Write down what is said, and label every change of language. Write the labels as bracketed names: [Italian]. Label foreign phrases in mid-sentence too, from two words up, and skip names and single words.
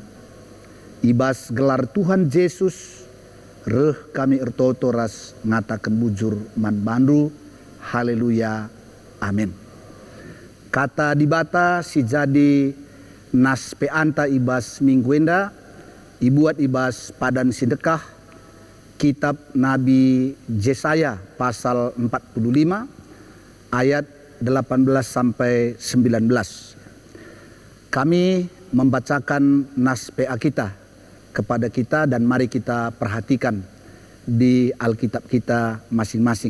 [Batak Karo] Ibas gelar Tuhan Yesus reh kami ertoto ras ngatakan bujur man bandu. Haleluya, amin. Kata dibata si jadi nas peanta ibas mingguenda ibuat ibas padan sedekah [Indonesian] kitab Nabi Yesaya pasal 45 ayat 18 sampai 19. Kami membacakan nas PA kita kepada kita dan mari kita perhatikan di Alkitab kita masing-masing.